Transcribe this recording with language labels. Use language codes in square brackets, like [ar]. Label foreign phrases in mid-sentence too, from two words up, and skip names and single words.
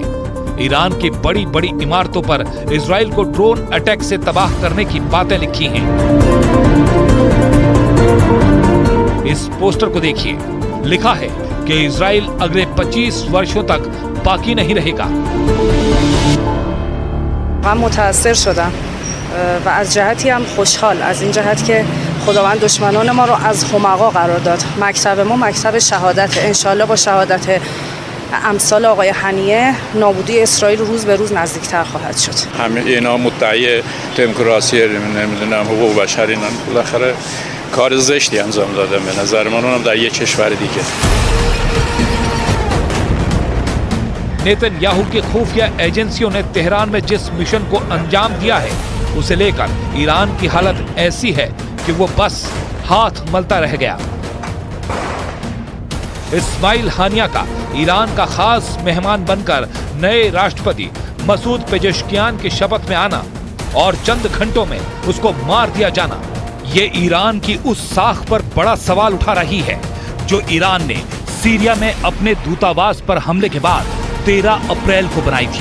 [hi] ईरान की बड़ी बड़ी इमारतों पर इजराइल को ड्रोन अटैक से तबाह करने की बातें लिखी हैं। इस पोस्टर को देखिए, लिखा है कि इजराइल अगले 25 वर्षों तक बाकी नहीं रहेगा। [fa] هم متأثر شدم و از جهتی هم خوشحال از این جهت که خداوند دشمنان ما رو از حمقا قرار داد. مکتب ما مکتب شهادت، انشالله با شهادت امثال آقای حنیه نابودی اسرائیل روز به روز نزدیکتر خواهد شد. همه اینا مدعی دموکراسی نمیدونم حقوق بشر اینا بالاخره کار زشتی انجام دادن به نظر من، اونم در یک کشور دیگه. [hi] नेतन्याहू की खुफिया एजेंसियों ने तेहरान में जिस मिशन को अंजाम दिया है उसे लेकर ईरान की हालत ऐसी है कि वो बस हाथ मलता रह गया। इस्माइल हानिया का ईरान का खास मेहमान बनकर नए राष्ट्रपति मसूद पेजेश्कियान की शपथ में आना और चंद घंटों में उसको मार दिया जाना, ये ईरान की उस साख पर बड़ा सवाल उठा रही है जो ईरान ने सीरिया में अपने दूतावास पर हमले के बाद 13 अप्रैल को बनाई थी।